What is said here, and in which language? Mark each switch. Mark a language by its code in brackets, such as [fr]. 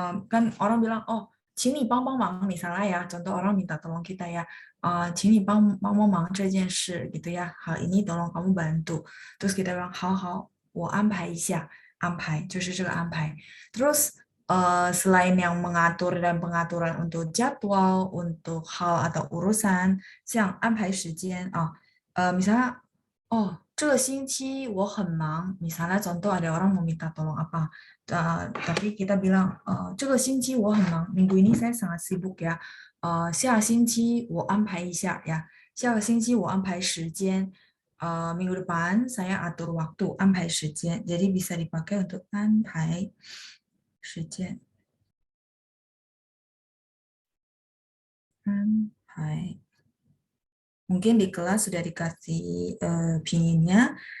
[id] Kan orang bilang, oh, [zh] 请你帮帮忙 [id] misalnya ya, contoh orang minta tolong kita ya, [zh] 请你帮忙这件事 [id] gitu ya, hal ini tolong kamu bantu. Terus kita bilang, [zh] 好好，我安排一下，安排就是这个安排。 [id] Terus selain yang mengatur dan pengaturan untuk jadwal, untuk hal atau urusan, [zh] 像安排时间， [id] misalnya [zh] 哦，这个星期我很忙。 [id] misalnya contoh ada orang mau minta tolong apa, tapi kita bilang, [zh] 这个星期我很忙， [id] minggu ini saya sangat sibuk ya. [zh] 下星期我安排一下 ya. 下个星期我安排时间. [id] Minggu depan saya atur waktu, [zh] 安排时间. [id] Jadi bisa dipakai untuk [zh] 安排时间. 安排. [id] Mungkin di kelas sudah dikasih pinginnya.